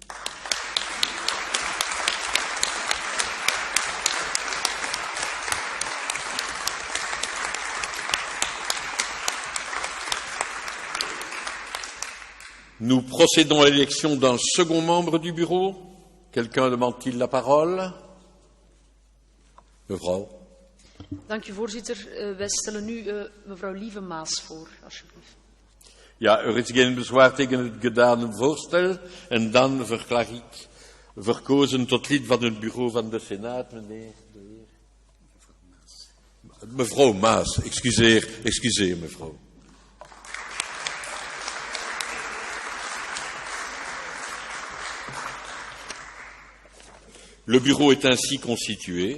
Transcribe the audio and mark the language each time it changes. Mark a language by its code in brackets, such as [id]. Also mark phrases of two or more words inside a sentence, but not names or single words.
[fr] Nous procédons à l'élection d'un second membre du bureau. Quelqu'un demande-t-il la parole? [nl] Mevrouw. Dank u, voorzitter. Wij stellen nu mevrouw Lieve Maas voor, alsjeblieft. Ja, er is geen bezwaar tegen het gedane voorstel. En dan verklaar ik verkozen tot lid van het bureau van de Senaat, meneer de heer. Mevrouw Maas, excuseer mevrouw. [fr] Le bureau est ainsi constitué.